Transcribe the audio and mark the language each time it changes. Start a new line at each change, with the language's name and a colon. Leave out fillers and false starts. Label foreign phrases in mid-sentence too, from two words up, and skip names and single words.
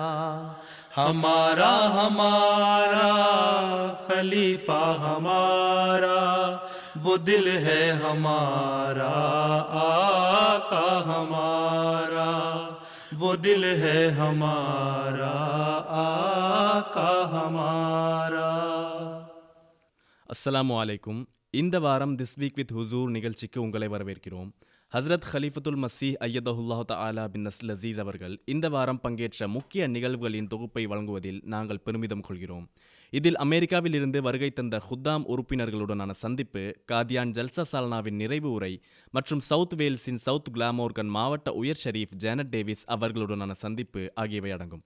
Urdu: ہمارا ہمارا خلیفہ ہمارا، وہ دل ہے ہمارا آقا ہمارا، وہ دل ہے ہمارا آقا ہمارا.
Arabic: السلام عليكم.
Tamil: இந்த வாரம் திஸ் வீக் வித் ஹுசூர் நிகழ்ச்சிக்கு உங்களை வரவேற்கிறோம். ஹஸ்ரத் ஹலீஃபத்துல் மசீஹ்
Arabic: أيده الله تعالى بنصره العزيز
Tamil: அவர்கள் இந்த வாரம் பங்கேற்ற முக்கிய நிகழ்வுகளின் தொகுப்பை வழங்குவதில் நாங்கள் பெருமிதம் கொள்கிறோம். இதில் அமெரிக்காவில் இருந்து வருகை தந்த ஹுத்தாம் உறுப்பினர்களுடனான சந்திப்பு, காதியான் ஜல்சா சால்னாவின் நிறைவு உரை மற்றும் சவுத் வேல்ஸின் சவுத் கிளாமோர்கன் மாவட்ட உயர் ஷரீஃப் ஜேனட் டேவிஸ் அவர்களுடனான சந்திப்பு ஆகியவை அடங்கும்.